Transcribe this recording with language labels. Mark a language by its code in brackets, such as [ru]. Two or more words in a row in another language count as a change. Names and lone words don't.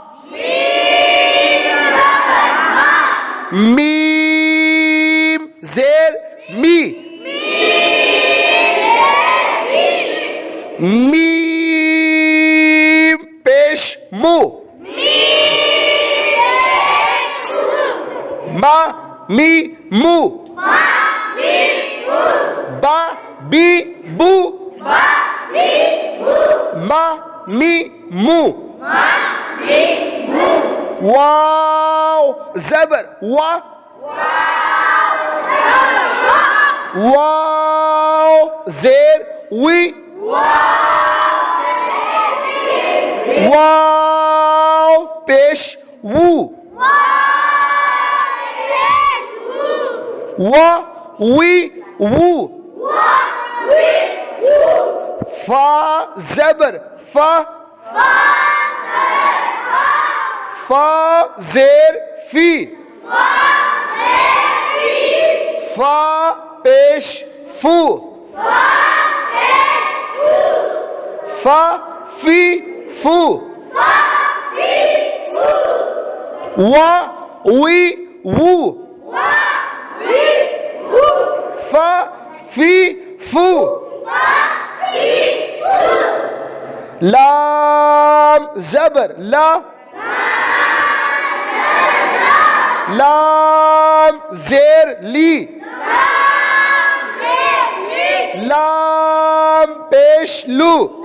[ur] میم زیر می، میم پیش مو، ما می مو، با بی بو, ما می مو واو زبر وا واو زیر وی واو پیش وو وا وی وو فا زبر فا فا زیر فی فا پیش فو فا فی فو وا وی وو فا فی فو لام زبر لا لام زیر لی لام پیش لو